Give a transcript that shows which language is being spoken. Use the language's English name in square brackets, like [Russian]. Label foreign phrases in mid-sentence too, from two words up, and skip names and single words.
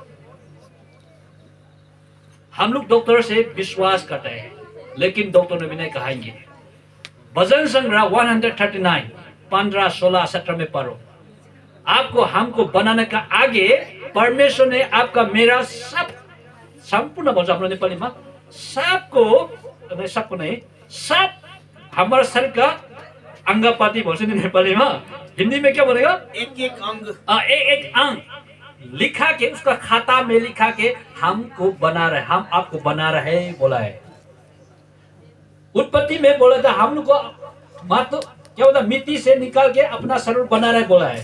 [Hindi] हम लोग डॉक्टर से विश्वास करते हैं, लेकिन डॉक्टर ने भी नहीं कहेंगे। भजन संग्रह 139 15, 16, 17 में पढ़ो। आपको हमको बनाने का आगे परमेश्वर ने आपका मेरा सब संपूर्ण [Nepali] भन्छ हाम्रो नेपालीमा [Hindi] सबको नहीं सब हमारा शरीर का अंगपाती [Nepali] भन्छ नि नेपालीमा। [Hindi] हिंदी में क्या बोलेगा? एक एक अंग, एक अंग लिखा के उसका खाता में लिखा के हमको बना रहे, हम आपको बना रहे बोला है। उत्पत्ति में बोला था हम लोग को मात्र क्या बोला, मिट्टी से निकाल के अपना शरीर बना रहे बोला है।